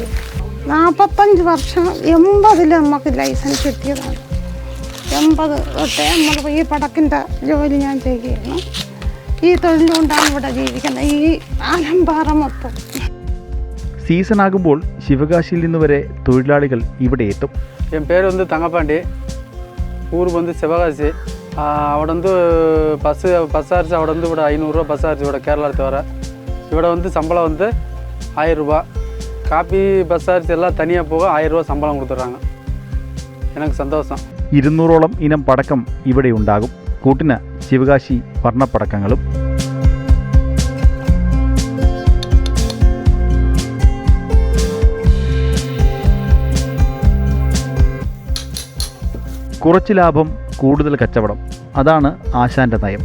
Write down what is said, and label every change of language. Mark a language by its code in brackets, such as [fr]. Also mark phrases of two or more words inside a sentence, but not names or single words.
[ml] 45 വർഷം 80-ൽ നമുക്ക് ലൈസൻസ് കിട്ടിയതാണ്. 80 തൊട്ടേ നമ്മൾ ഈ പടക്കിൻ്റെ ജോലി ഞാൻ ചെയ്യുകയാണ്. ഈ തൊഴിലുകൊണ്ടാണ് ഇവിടെ ജീവിക്കുന്നത്, ഈ ആലമ്പാറ മൊത്തം. സീസൺ ആകുമ്പോൾ ശിവകാശിയിൽ നിന്ന് വരെ തൊഴിലാളികൾ ഇവിടെ എത്തും. [ta] என் பேர் தங்கப்பாண்டி, ஊர் சிவகாசி. அவட பஸ்ஸு அரிசி [ml] അവട ഇവട [ta] 500 ரூபா பஸ் அரிசி இவட கேரளாத்து வர. இவட சம்பளம் 1000 ரூபா. காப்பி பஸ் அரிசி எல்லாம் தனியாக போக 1000 ரூபா சம்பளம் கொடுத்துட்றாங்க. எனக்கு சந்தோஷம். [ml] 200ഓളം ഇനം പടക്കം ഇവിടെ ഉണ്ടാകും. കൂട്ടിന് ശിവകാശി വർണ്ണപ്പടക്കങ്ങളും. കുറച്ച് ലാഭം, കൂടുതൽ കച്ചവടം, അതാണ് ആശാന്റെ നയം.